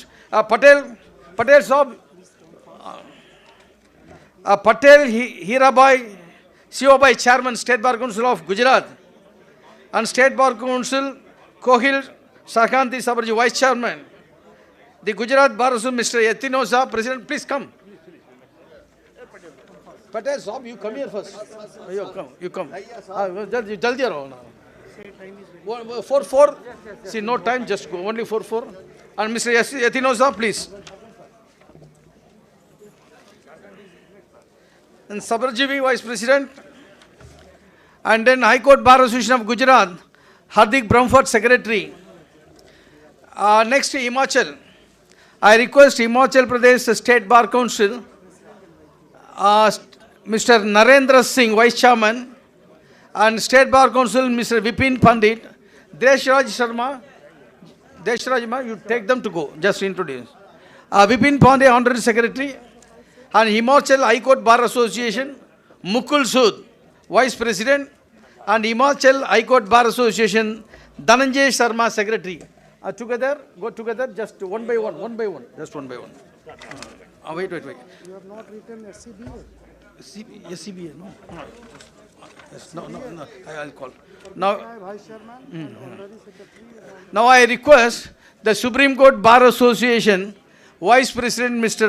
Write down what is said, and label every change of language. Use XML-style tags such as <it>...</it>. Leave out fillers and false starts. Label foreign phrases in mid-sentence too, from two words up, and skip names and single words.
<en>Patel Saab. Patel Hirabai, Sivabai, Chairman, State Bar Council of Gujarat. And State Bar Council, Kohil Sakanti Sabarji, Vice Chairman. The Gujarat Bar Association, Mr. Yatinosa, President, please come. Patel Saab, you come here first. You come.</en> <hi>जल्दी रहो ना. 4-4.</hi> <en>See, no time, just go. Only 4-4. And Mr. Yatinosa, please. And Sabarji, Vice President. And then High Court Bar Association of Gujarat, Hardik Brahmford, Secretary. Next, Himachal. I request Himachal Pradesh State Bar Council, Mr. Narendra Singh, Vice Chairman, and State Bar Council, Mr. Vipin Pandit, Deshraj Sharma, you take them to go, just introduce. Vipin Pandey, Honorary Secretary, and Himachal High Court Bar Association, Mukul Sood, Vice President, and Himachal High Court Bar Association, Dhananjay Sharma, Secretary. Together, go together, just one by one, just one by one. Wait. You have not written SCBA. SCBA, no. Yes, no, I'll call. Now, Vice Chairman, Honorary Secretary. now I request the Supreme Court Bar Association Vice President Mr.</en>